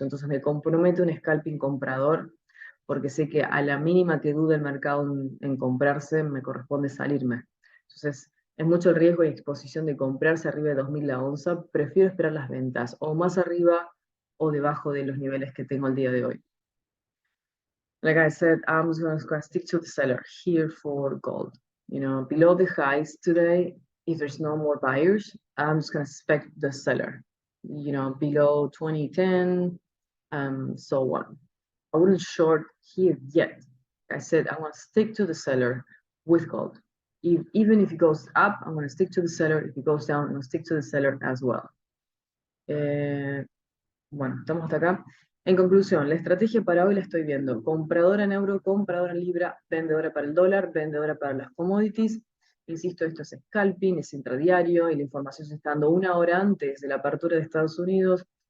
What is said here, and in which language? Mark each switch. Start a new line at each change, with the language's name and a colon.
Spanish: Entonces me comprometo un scalping comprador porque sé que a la mínima que dude el mercado en comprarse, me corresponde salirme. Entonces, es mucho el riesgo y exposición de comprarse arriba de 2000 la onza. Prefiero esperar las ventas o más arriba o debajo de los niveles que tengo el día de hoy.
English: Like I said, I'm just gonna stick to the seller here for gold. You know, below the highs today, if there's no more buyers, I'm just gonna expect the seller. You know, below 2010, so on. I wouldn't short here yet. Like I said, I want to stick to the seller with gold. Even if it goes up, I'm going to stick to the seller. If it goes down, I'm going to stick to the seller as well.
Spanish: Bueno, estamos hasta acá. En conclusión, la estrategia para hoy la estoy viendo. Compradora en euro, compradora en libra, vendedora para el dólar, vendedora para las commodities. Insisto, esto es scalping, es intradiario y la información se está dando una hora antes de la apertura de Estados Unidos.